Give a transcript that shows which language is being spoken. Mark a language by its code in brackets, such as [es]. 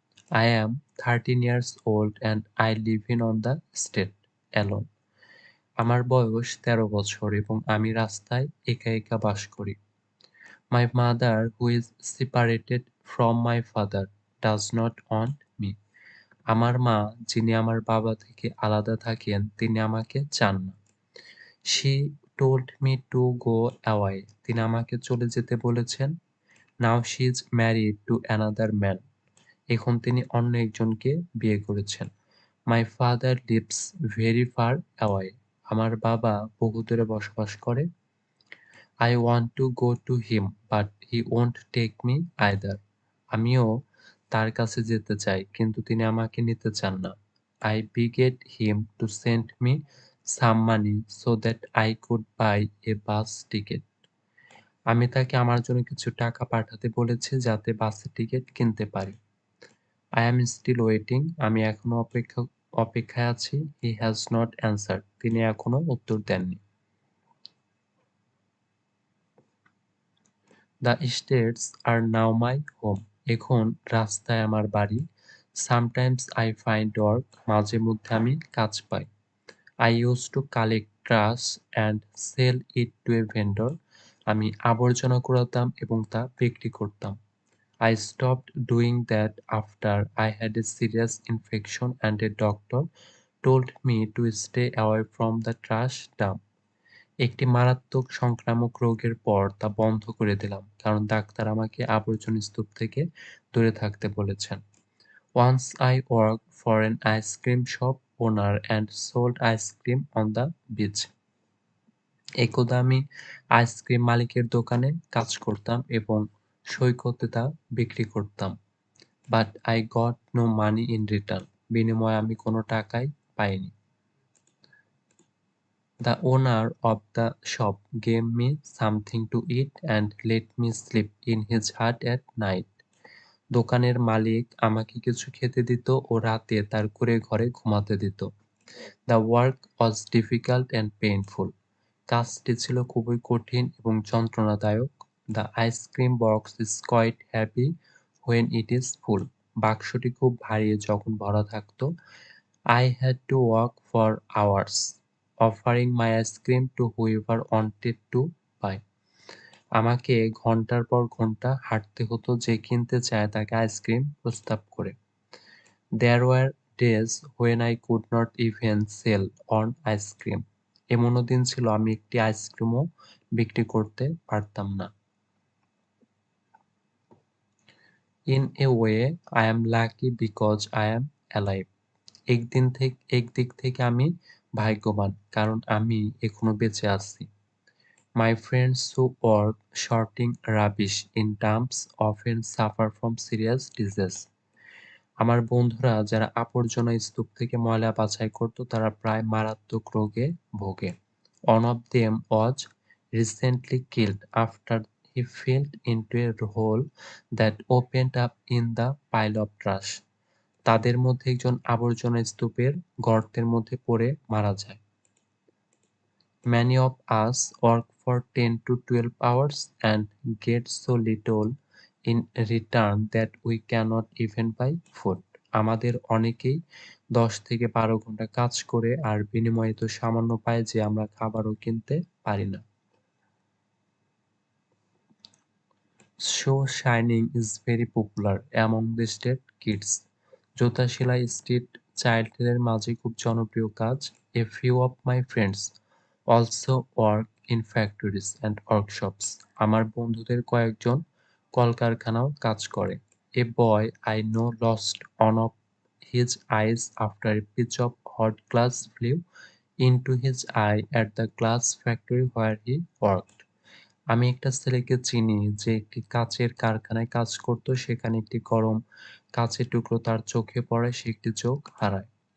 [en] I am 13 years old and I live in on the estate alone. [bn] আমার বয়স 13 বছর এবং আমি রাস্তায় একা একা বাস করি। [en] My mother, who is separated from my father, does not want me. [bn] আমার মা, যিনি আমার বাবা থেকে আলাদা থাকেন, তিনি আমাকে চান না। [en] She told me to go away. [bn] তিনি আমাকে চলে যেতে বলেছেন। [en] Now she is married to another man. [bn] এখন তিনি অন্য একজনকে বিয়ে করেছেন। [en] My father lives very far away. [bn] আমার বাবা বহু দূরে বসবাস করে। [en] I want to go to him, but he won't take me either. [bn] আমিও তার কাছে যেতে চাই, কিন্তু তিনি আমাকে নিতে চান না। [en] I begged him to send me some money so that I could buy a bus ticket. [bn] আমি তাকে আমার জন্য কিছু টাকা পাঠাতে বলেছি যাতে বাসের টিকিট কিনতে পারি। [en] I am still waiting. [bn] আমি এখনো অপেক্ষায় আছি। [en] He has not answered. [bn] তিনি এখনো উত্তর দেননি। [en] The estates are now my home. [bn] এখন রাস্তায় আমার বাড়ি। [en] Sometimes I find work. [bn] মাঝে মধ্যে আমি কাজ পাই। [en] I used to collect trash and sell it to a vendor. [bn] আমি আবর্জনা কুড়াতাম এবং তা বিক্রি করতাম। [en] I stopped doing that after I had a serious infection and a doctor told me to stay away from the trash dump. [bn] একটি মারাত্মক সংক্রামক রোগের পর তা বন্ধ করে দিলাম, কারণ ডাক্তার আমাকে আবর্জনা স্তূপ থেকে দূরে থাকতে বলেছেন। [en] Once I worked for an ice cream shop owner and sold ice cream on the beach. [bn] একদা আমি আইসক্রিম মালিকের দোকানে কাজ করতাম এবং সৈকতে তা বিক্রি করতাম। [en] But I got no money in return. [bn] বিনিময়ে আমি কোনো টাকাই পাইনি। [en] The owner of the shop gave me something to eat and let me sleep in his hut at night. [bn] দোকানের মালিক আমাকে কিছু খেতে দিত ও রাতে তার কুঁড়ে ঘরে ঘুমাতে দিত। [en] The work was difficult and painful. [bn] কাজটি ছিল খুবই কঠিন এবং যন্ত্রণাদায়ক। [en] The ice cream box is quite heavy when it is full. [bn] বাক্সটি খুব ভারী যখন ভরা থাকতো। [en] I had to walk for hours, offering my ice cream to whoever wanted to buy. [bn] আমাকে ঘন্টার পর ঘন্টা হাঁটতে হতো যে কিনতে চায় তাকে আইসক্রিম প্রস্তাব করে। [en] There were days when I could not even sell one ice cream. [bn] এমনও দিন ছিল আমি একটি আইসক্রিমও বিক্রি করতে পারতাম না। [en] In a way, I am lucky because I am alive. [bn] একদিক থেকে আমি ভাগ্যবান, কারণ আমি এখনো বেঁচে আছি। [en] My friends who work sorting rubbish in dumps often suffer from serious disease. [bn] আমার বন্ধুরা যারা আবর্জনা স্তূপ থেকে ময়লা বাছাই করত তারা প্রায় মারাত্মক রোগে ভোগে। [en] One of them was recently killed after he fell into a hole that opened up in the pile of trash. [bn] তাদের মধ্যে একজন আবর্জনা স্তূপের গর্তের মধ্যে পড়ে মারা যায়। [en] Many of us work for 10 to 12 hours and get so little in return that we cannot even buy food. [bn] আমাদের অনেকেই 10 থেকে 12 ঘন্টা কাজ করে আর বিনিময়ে তো সামান্য পাই যে আমরা খাবারও কিনতে পারি না। [en] Shoe shining is very popular among the street kids. [bn] জুতা সেলাই স্ট্রিট চাইল্ডদের মাঝে খুব জনপ্রিয় কাজ। [en] A few of my friends also work in factories and workshops. [bn] আমার বন্ধুদের কয়েকজন কলকারখানাও কাজ করে। [en] A boy I know lost one of his eyes after a piece of hot glass flew into his eye at the glass factory where he worked. [bn] আমি একটা ছেলেকে চিনি যে একটি কাচের কারখানায় কাজ করত। সেখানে একটি গরম কাচের টুকরো তার চোখে পড়ায় সে একটি চোখ হারায়।